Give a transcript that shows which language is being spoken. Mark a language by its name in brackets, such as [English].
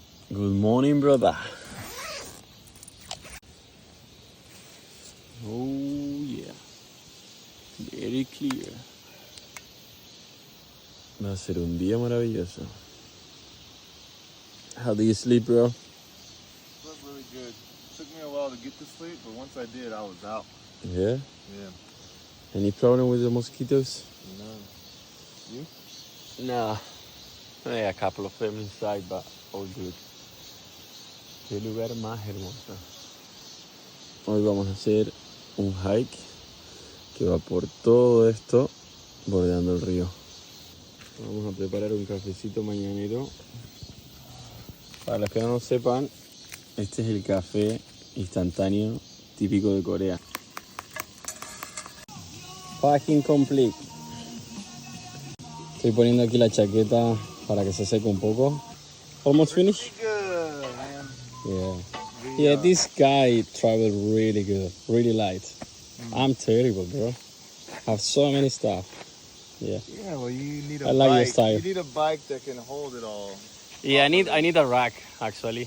[English] Good morning, brother. Oh, yeah. Very clear. [Spanish] Va a ser un día maravilloso. [English] How do you sleep, bro? Slept really good. Took me a while to get to sleep, but once I did, I was out. Yeah? Yeah. Any problem with the mosquitoes? None. You? No. A couple of them inside, but all good. [Spanish] Qué lugar más hermoso. Hoy vamos a hacer un hike que va por todo esto, bordeando el río. Vamos a preparar un cafecito mañanero. Para los que no lo sepan, este es el café instantáneo típico de Corea. [English] Packing complete. [Spanish] Estoy poniendo aquí la chaqueta para que se seque un poco. [English] Almost finished? Good, man. Yeah. Yeah, this guy traveled really good, really light. I'm terrible, bro. Have so many stuff. Yeah. Yeah, well, you need a I like your bike. style. You need a bike that can hold it all. Yeah, I need a rack actually.